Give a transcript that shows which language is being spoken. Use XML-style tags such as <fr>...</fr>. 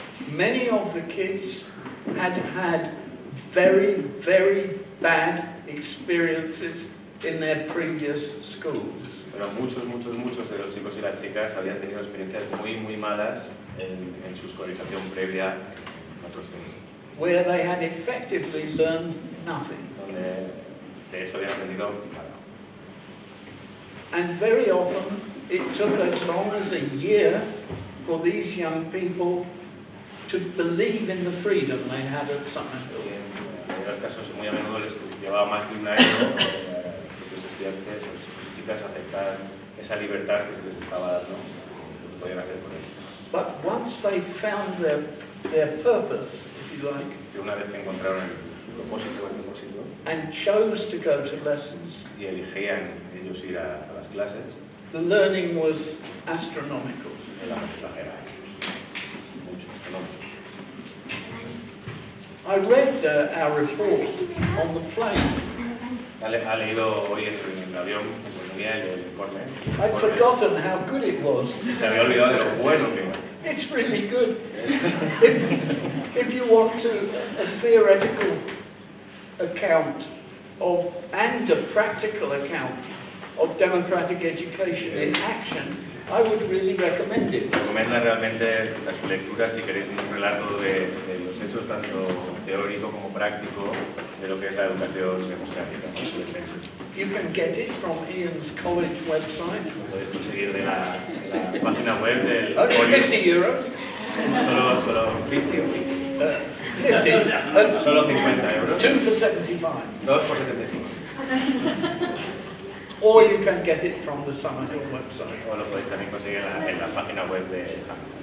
<en>Many of the kids had had very, very bad experiences in their previous schools.</en> <es>Pero muchos de los chicos y las chicas habían tenido experiencias muy malas en su escolarización previa en otros centros.</es> <en>Where they had effectively learned nothing.</en> <es>Donde de hecho habían aprendido nada.</es> <en>And very often it took as long as a year for these young people to believe in the freedom they had at Summerhill.</en> <es>En los casos muy a menudo les llevaba más de un año a los estudiantes, a las chicas, aceptar esa libertad que se les estaba dando, lo que podían hacer por ellos.</es> <en>But once they found their purpose, if you like,</en> <es>Que una vez que encontraron su propósito, el propósito,</es> <en>and chose to go to lessons,</en> <es>y elegían ellos ir a las clases,</es> <en>the learning was astronomical.</en> <es>el aprendizaje era mucho, enorme.</es> <en>I read our report on the plane.</en> <es>Ha leído hoy en el avión, en el informe.</es> <en>I'd forgotten how good it was.</en> <es>Se había olvidado de lo bueno que era.</es> <en>It's really good. If you want a theoretical account of and a practical account of democratic education in action, I would really recommend it.</en> <es>Recomienda realmente su lectura si queréis un relato de los hechos tanto teórico como práctico de lo que es la educación democrática.</es> <en>You can get it from Ian's college website.</en> <es>Podéis conseguir de la página web del</es> <en>Only</en> <es>college.</es> <en>50 euros.</en> <es>Solo 50 o 50. Solo 50 euros.</es> <en>2 for 75.</en> <es>2 por 75.</es> <en>Or you can get it from the Summerhill website.</en> <es>O lo podéis también conseguir en la página web de Sam.</es>